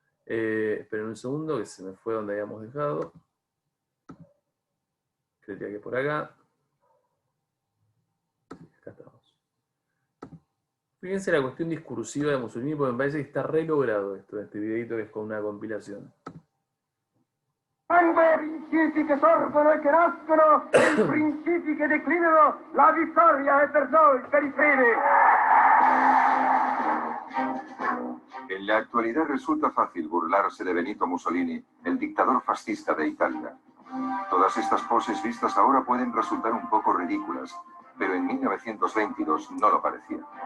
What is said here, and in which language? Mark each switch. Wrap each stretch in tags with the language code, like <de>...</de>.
<es>Esperen un segundo que se me fue donde habíamos dejado. Creía que por acá. Acá estamos. Fíjense la cuestión discursiva de Mussolini, porque me parece que está re logrado esto, este videito que es con una compilación.</es> <it>Principi che sorgono e che nascono, i principi che declinano, la vittoria è per noi, per i fede.</it> <es>En la actualidad resulta fácil burlarse de Benito Mussolini, el dictador fascista de Italia. Todas estas poses vistas ahora pueden resultar un poco ridículas, pero en 1922 no lo parecía.</es>